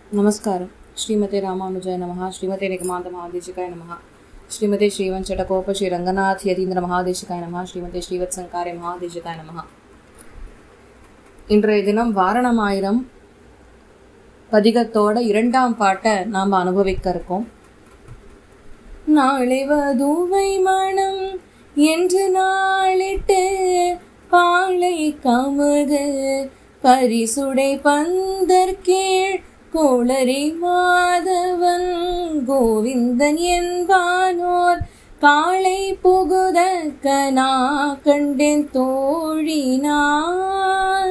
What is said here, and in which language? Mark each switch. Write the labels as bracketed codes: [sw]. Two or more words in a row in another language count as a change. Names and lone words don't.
[sa] नमस्कार श्रीमते रामानुजाय नमः श्रीमते निगमान्त महादेशिकाय नमः श्रीमते श्रीवंशटकोप श्री रंगनाथ यतीन्द्र महादेशिकाय नमः श्रीमते श्रीवत्संकारे महादेशिकाय नमः [ta] இன்றைய தினம் வாரணமாயிரம் பதிகத்தோட இரண்டாம் பாட்டை நாம் அனுபவிக்க இருக்கோம். நாளைவதுவை மனம் என்று நாளிட்டு பாலை கமுகு பரிசுடை பந்தர்கீழ் கோளரி மாதவன் கோவிந்தன் என்பானோர் காளை புகுதக்க நான் கண்டேன் தோழினான்.